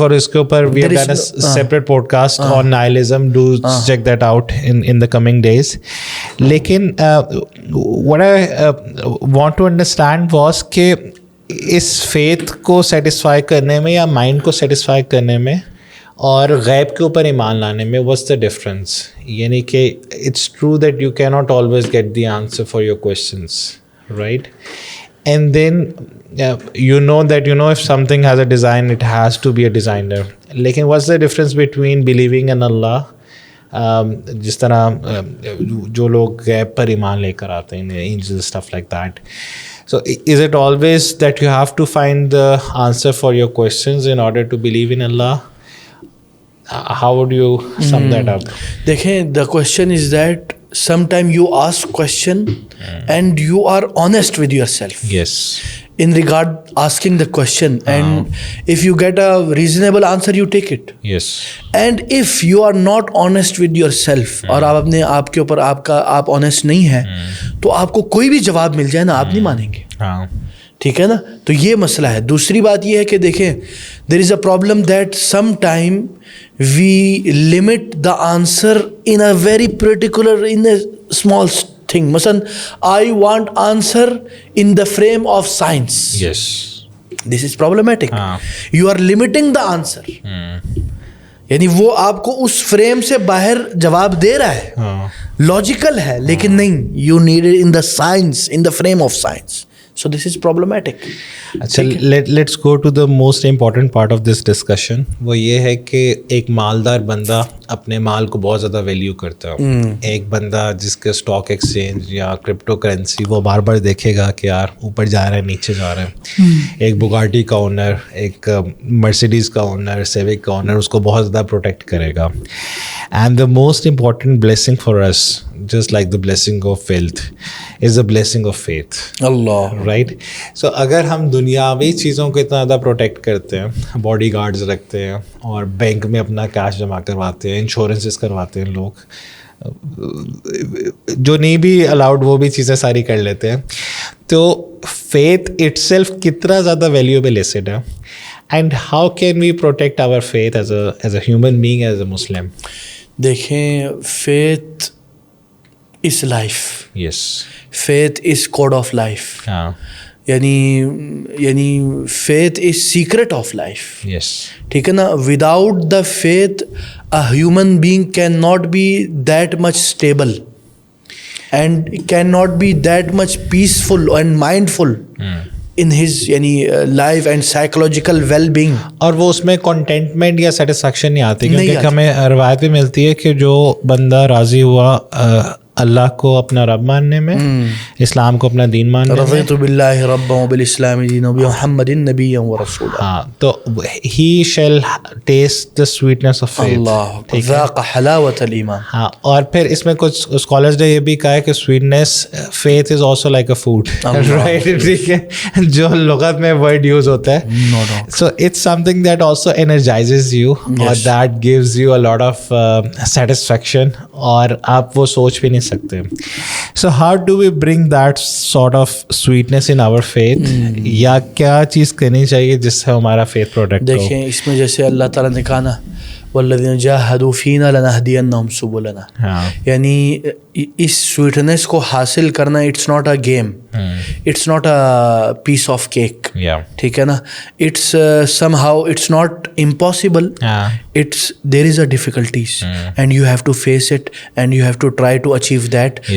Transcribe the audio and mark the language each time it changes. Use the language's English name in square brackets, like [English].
[Urdu] اور اس کے اوپر [English] We have done a separate podcast on nihilism, do check that out in the coming days. [Urdu] لیکن [English] what I want to understand was [Urdu] کہ اس faith کو satisfy کرنے میں یا مائنڈ کو سیٹسفائی کرنے میں اور غیب کے اوپر ایمان لانے میں [English] what's the difference. [Urdu] یعنی کہ [English] it's true that you cannot always get the answer for your questions, right? And then you know that if something has a design it has to be a designer. [Urdu] لیکن [English] what's the difference between believing in Allah, [Urdu] جس طرح جو لوگ غیب پر ایمان لے کر آتے ہیں, [English] Angel stuff like that. So is it always that you have to find the answer for your questions in order to believe in Allah? How would you sum that up? [Urdu] देखें, [English] the question is that sometime you ask question and you are honest with yourself Yes. in regard asking the question, and if you get a reasonable answer you take it, Yes. and if you are not honest with yourself [Urdu] اور آپ اپنے آپ کے اوپر آپ honest نہیں ہیں تو آپ کو کوئی بھی جواب مل جائے نا آپ نہیں مانیں گے. ہاں. ٹھیک ہے نا. تو یہ مسئلہ ہے. دوسری بات یہ ہے کہ دیکھیں [English] There is a problem that some time we limit the answer in a very particular in a small thing. مثلاً I want answer in the frame of science. Yes. This is problematic. You are limiting the answer. [Urdu] یعنی وہ آپ کو اس frame سے باہر جواب دے رہا ہے, [English] Logical ہے, لیکن نہیں, you need it in the science, in the frame of science. So this is problematic. [Urdu] اچھا, [English] let's go to the most important part of this discussion. [Urdu] وہ یہ ہے کہ ایک مالدار بندہ اپنے مال کو بہت زیادہ ویلیو کرتا ہے. ایک بندہ جس کے اسٹاک ایکسچینج یا کرپٹو کرنسی وہ بار بار دیکھے گا کہ یار اوپر جا رہا ہے نیچے جا رہا ہے. ایک بگاٹی کا اونر, ایک مرسیڈیز کا اونر, سیوک کا اونر اس کو بہت زیادہ پروٹیکٹ کرے گا. [English] And the most important blessing for us, just like the blessing of wealth, is the blessing of faith. [Urdu] Allah. [English] Right. [Urdu] سو اگر ہم دنیاوی چیزوں کو اتنا زیادہ پروٹیکٹ کرتے ہیں, باڈی گارڈز رکھتے ہیں اور بینک میں اپنا کیش جمع کرواتے ہیں, انشورنسز کرواتے ہیں لوگ, جو نہیں بھی الاؤڈ وہ بھی چیزیں ساری کر لیتے ہیں, تو [English] faith itself [Urdu] کتنا زیادہ [English] valuable asset [Urdu] ہے. [English] And how can we protect our faith as a human being, as a Muslim? دیکھیں, faith is life. Yes. Faith is code of life. [Urdu] ہاں. [English] یعنی faith is secret of life. Yes. [Urdu] ٹھیک ہے نا. [English] Without the faith a human being can not be that much stable and can not be that much peaceful and mindful in his یعنی life and psychological well being. اور [Urdu] وہ اس میں contentment یا satisfaction نہیں آتی, کیونکہ ہمیں روایت بھی ملتی ہے کہ جو بندہ راضی ہوا اللہ کو اپنا رب ماننے میں, اسلام کو اپنا دین ماننے میں, [Arabic] رضیت باللہ ربا وبالاسلام دینا وبمحمد نبیا ورسولا, [Urdu] ہاں, تو [English] he shall taste the sweetness of faith. [Arabic] اللہ ذاق حلاوت الایمان. [Urdu] ہاں. اور پھر اس میں کچھ اسکالرز نے یہ بھی کہا ہے کہ sweetness, [English] faith is also like a food, right? [Urdu] ٹھیک ہے, جو لغت میں ورڈ یوز ہوتا ہے. [English] So it's something that also energizes you, or that gives you a lot of satisfaction, [Urdu] اور آپ وہ سوچ بھی نہیں سکتے. [English] So how do we bring that sort of sweetness in our faith, [Urdu] یا کیا چیز کرنی چاہیے جس سے ہمارا faith پروڈکٹ ہو؟ دیکھیں, اس میں جیسے اللہ تعالیٰ نے کہا نا [Arabic] والذین جاہدوا فینا لنہدینہم سبلنا, [Urdu] یعنی اس سویٹنس کو حاصل کرنا [English] It's not a game, it's not a piece of cake. [Urdu] ٹھیک ہے نا. [English] It's somehow it's not impossible, it's there is a difficulties and you have to face it and you have to try to achieve that.